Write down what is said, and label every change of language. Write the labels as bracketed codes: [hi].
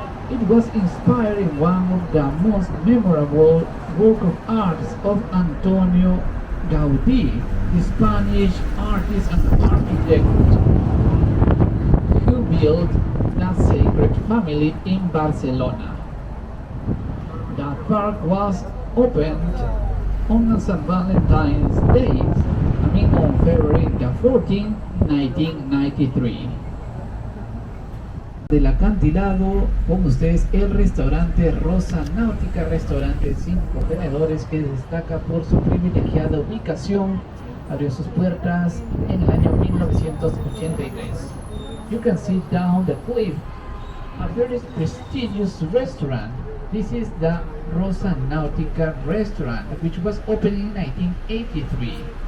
[en] It was inspired in one of the most memorable work of arts of Antonio Gaudí, the Spanish artist and architect who built the Sacred Family in Barcelona. The park was opened on St. Valentine's Day, on February 14, 1993. [es] Del acantilado, con ustedes el restaurante Rosa Náutica, restaurante 5 tenedores que destaca por su privilegiada ubicación. Abrió sus puertas en el año 1983. [en] You can see down the cliff a very prestigious restaurant. This is the Rosa Náutica restaurant, which was opened in 1983.